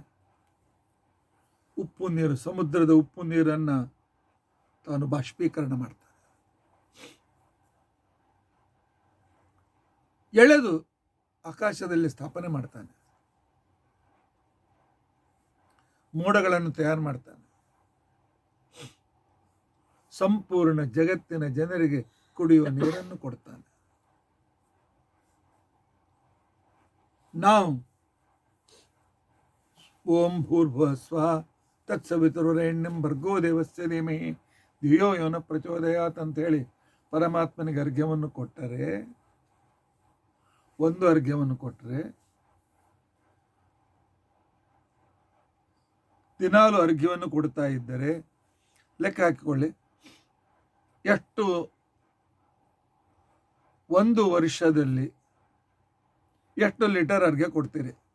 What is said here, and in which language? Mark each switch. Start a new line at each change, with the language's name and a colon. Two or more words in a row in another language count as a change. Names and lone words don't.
Kannada: ಉಪ್ಪು ನೀರು, ಸಮುದ್ರದ ಉಪ್ಪು ನೀರನ್ನು ತಾನು ಬಾಷ್ಪೀಕರಣ ಮಾಡ್ತಾನೆ, ಎಳೆದು ಆಕಾಶದಲ್ಲಿ ಸ್ಥಾಪನೆ ಮಾಡ್ತಾನೆ, ಮೋಡಗಳನ್ನು ತಯಾರು ಮಾಡ್ತಾನೆ, ಸಂಪೂರ್ಣ ಜಗತ್ತಿನ ಜನರಿಗೆ ಕುಡಿಯುವ ನೀರನ್ನು ಕೊಡ್ತಾನೆ. ನಾವು
Sanskrit: ಓಂ ಭೂರ್ಭುವಃ ಸ್ವಃ ತತ್ಸವಿತುರ್ವರೆಣ್ಯಂ ಭರ್ಗೋ ದೇವಸ್ಯ ಧೀಮಹಿ ಧಿಯೋ ಯೋ ನಃ ಪ್ರಚೋದಯಾತ್
Kannada: ಅಂತ ಹೇಳಿ ಪರಮಾತ್ಮನಿಗೆ ಅರ್ಘ್ಯವನ್ನು ಕೊಟ್ಟರೆ, ಒಂದು ಅರ್ಘ್ಯವನ್ನು ಕೊಟ್ಟರೆ ದಿನಾಲು ಅರ್ಘ್ಯವನ್ನು ಕೊಡ್ತಾ ಇದ್ದರೆ ಲೆಕ್ಕ ಹಾಕಿಕೊಳ್ಳಿ, ಎಷ್ಟು ಒಂದು ವರ್ಷದಲ್ಲಿ ಎಷ್ಟು ಲೀಟರ್ ಅರ್ಘ್ಯ ಕೊಡ್ತೀರಿ?